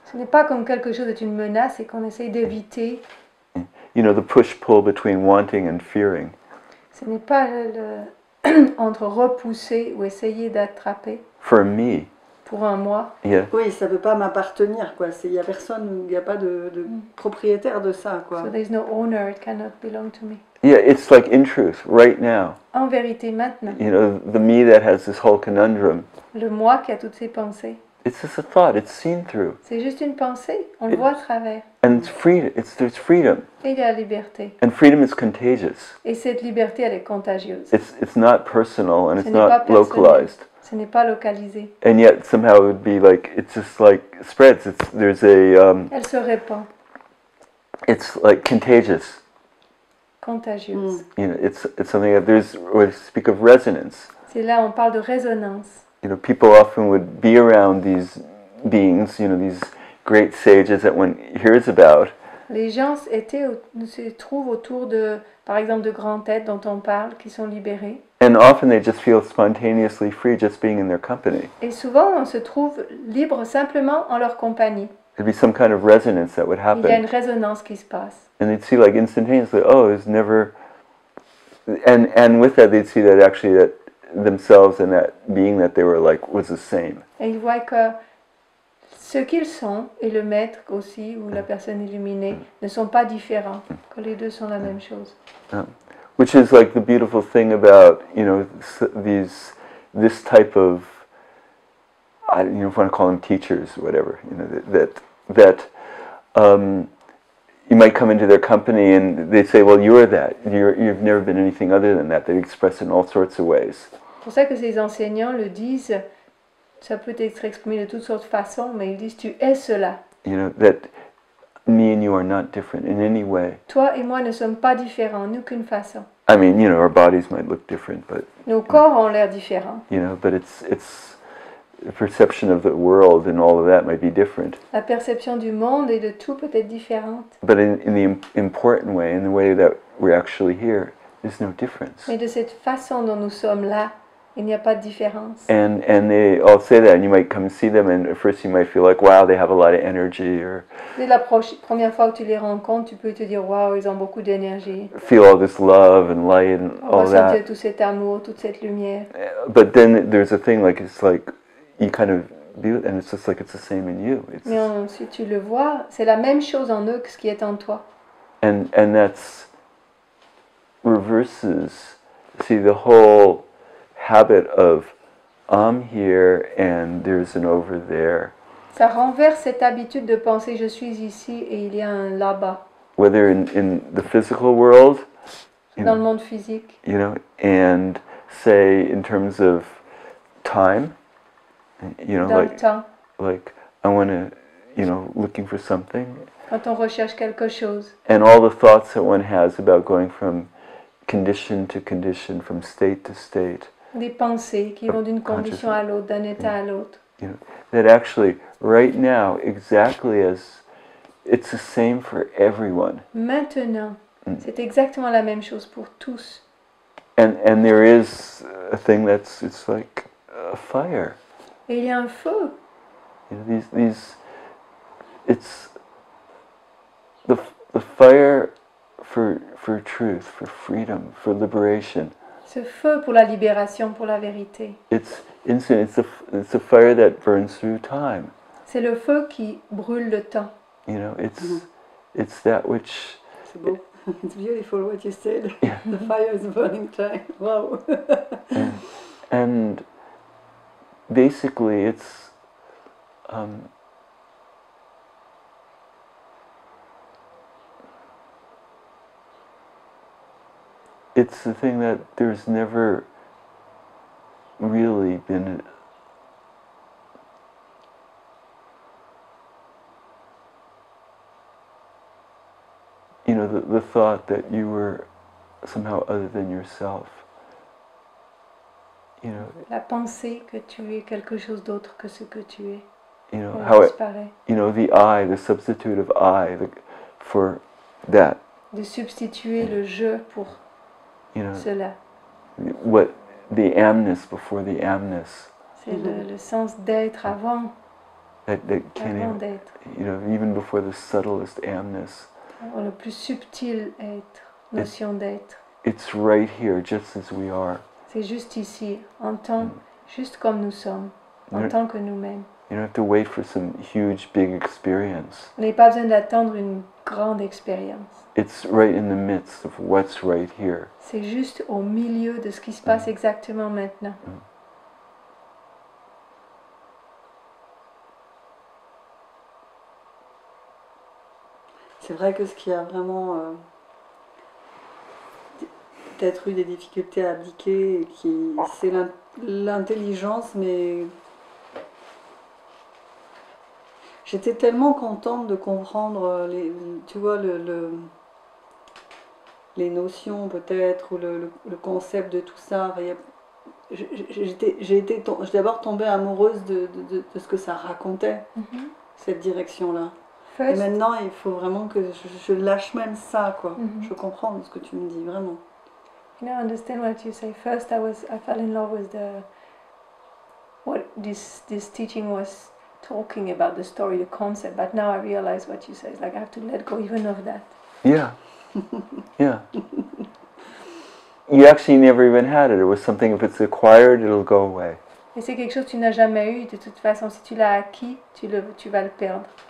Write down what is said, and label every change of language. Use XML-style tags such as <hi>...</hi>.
<fr>Ce n'est pas comme quelque chose est une menace et qu'on essaye d'éviter.</fr> <en>You know, the push-pull between wanting and fearing.</en> <fr>Ce n'est pas entre repousser ou essayer d'attraper.</fr> <en>For me.</en> <fr>Pour un moi.</fr> <en>Yeah.</en> <fr>Oui, ça ne peut pas m'appartenir, quoi. Il n'y a personne, il n'y a pas de propriétaire de ça, quoi.</fr> <en>So there's no owner, it cannot belong to me. Yeah, it's like in truth, right now.</en> <fr>En vérité, maintenant.</fr> <en>You know, the me that has this whole conundrum.</en> <fr>Le moi qui a toutes ces pensées.</fr> <en>It's just a thought, it's seen through.</en> <fr>C'est juste une pensée, on le voit à travers.</fr> <en>And it's free, there's freedom.</en> <fr>Et il y a la liberté.</fr> <en>And freedom is contagious.</en> <fr>Et cette liberté, elle est contagieuse.</fr> <en>It's not personal and it's not localized.</en> <fr>Ce n'est pas localisé.</fr> <en>And yet somehow it would be like, it's just like spreads. There's a...</en> <fr>Elle se répand.</fr> <en>It's like contagious.</en> <fr>Contagieuse.</fr> <en>You know, it's something that we speak of resonance.</en> <fr>C'est là on parle de résonance.</fr> <en>You know, people often would be around these beings, you know, these great sages that one hears about.</en> <fr>Les gens se trouvent autour de, par exemple, de grands têtes dont on parle, qui sont libérés.</fr> <en>And often they just feel spontaneously free just being in their company.</en> <fr>Et souvent, on se trouve libre simplement en leur compagnie.</fr> <en>There'd be some kind of resonance that would happen.</en> <fr>Il y a une résonance qui se passe.</fr> <en>And they'd see like instantaneously, oh, there's never... And with that, they'd see that actually that themselves and that being that they were like was the same.</en> <fr>Et ils voient que ce qu'ils sont, et le maître aussi, ou la personne illuminée, ne sont pas différents, que les deux sont la même chose.</fr> <en>Which is like the beautiful thing about, you know, this type of, I don't know if you want to call them teachers or whatever, you know, that you might come into their company and they say, well, you're that. You've never been anything other than that. They express it in all sorts of ways.</en> <fr>C'est pour ça que ces enseignants le disent, ça peut être exprimé de toutes sortes de façons, mais ils disent, tu es cela.</fr> <en>You know, that me and you are not different in any way.</en> <fr>Toi et moi ne sommes pas différents en aucune façon.</fr> <en>I mean, you know, our bodies might look different, but</en> <fr>Nos corps ont l'air différents.</fr> <en>you know, but it's the perception of the world and all of that might be different.</en> <fr>La perception du monde et de tout peut être différente.</fr> <en>But in the important way, in the way that we're actually here, there's no difference.</en> <fr>Mais de cette façon dont nous sommes là, il n'y a pas de différence.</fr> <en>And they all say that, and you might come see them, and at first you might feel like, wow, they have a lot of energy, or</en> <fr>Dès la première fois que tu les rencontres, tu peux te dire waouh, ils ont beaucoup d'énergie.</fr> <en>feel all this love and light and</en> <fr>On va</fr> <en>all</en> <fr>sentir</fr> <en>that.</en> <fr>tout cet amour, toute cette lumière.</fr> <en>But then there's a thing like it's like you kind of view it, and it's just like it's the same in you. It's</en> <fr>Mais si tu le vois, c'est la même chose en eux que ce qui est en toi.</fr> <en>and that's reverses. See, the whole habit of I'm here and there's an over there.</en> <fr>Ça renverse cette habitude de penser je suis ici et il y a un là-bas.</fr> <en>Whether in the physical world,</en> <fr>Dans le monde physique,</fr> <en>you know, and say in terms of time, you know,</en> <fr>dans le temps,</fr> <en>like I want to, you know, looking for something,</en> <fr>quand on recherche quelque chose.</fr> <en>and all the thoughts that one has about going from condition to condition, from state to state,</en> <fr>Des pensées qui vont d'une condition à l'autre, d'un état à l'autre.</fr> <en>you know, that actually right now, exactly as it's the same for everyone.</en> <fr>Maintenant, c'est exactement la même chose pour tous.</fr> <en>And there is a thing that's, it's like a fire.</en> <fr>Et il y a un feu.</fr> <en>You know, these it's the fire for truth, for freedom, for liberation.</en> <fr>Ce feu pour la libération, pour la vérité.</fr> <en>It's instant. It's a fire that burns through time.</en> <fr>C'est le feu qui brûle le temps.</fr> <en>You know, it's that which.</en> <fr>C'est beau.</fr> <en>It's beautiful what you said. Yeah. The fire is burning time. Wow. And basically, it's it's the thing that there's never really been you know, the thought that you were somehow other than yourself. You know,</en> <fr>La pensée que tu es quelque chose d'autre que ce que tu es.</fr> <en>you know</en> <fr>Elle</fr> <en>how it,</en> <fr>disparaît.</fr> <en>you know, the I, the substitute of I, for that.</en> <fr>De substituer le je pour</fr> <en>You know,</en> <fr>cela.</fr> <en>what the amness before the amness.</en> <fr>C'est le sens d'être avant,</fr> <en>That can't</en> <fr>avant</fr> <en>even,</en> <fr>d'être.</fr> <en>you know, even before the subtlest amness.</en> <fr>Avant le plus subtil être, notion d'être.</fr> <en>It's right here, just as we are.</en> <fr>C'est juste ici, en tant, juste comme nous sommes, en</fr> <en>Yeah.</en> <fr>tant que nous-mêmes.</fr> <en>You don't have to wait for some huge, big experience.</en> <fr>On n'a pas besoin d'attendre une grande expérience.</fr> <en>It's right in the midst of what's right here.</en> <fr>C'est juste au milieu de ce qui se passe exactement maintenant. C'est vrai que ce qui a vraiment peut-être eu des difficultés à appliquer, c'est l'intelligence, mais j'étais tellement contente de comprendre tu vois, les notions peut-être, ou le concept de tout ça. J'ai d'abord tombée amoureuse de ce que ça racontait, cette direction-là. Et maintenant, il faut vraiment que je lâche même ça, quoi. Je comprends ce que tu me dis, vraiment.</fr> <en>You know, I understand what you say. First, I fell in love with what this teaching was talking about, the story, the concept. But now I realize what you say. It's like I have to let go even of that. Yeah. Yeah. You actually never even had it. It was something, if it's acquired, it'll go away.</en> <fr>Et c'est quelque chose que tu n'as jamais eu. De toute façon, si tu l'as acquis, tu vas le perdre.</fr>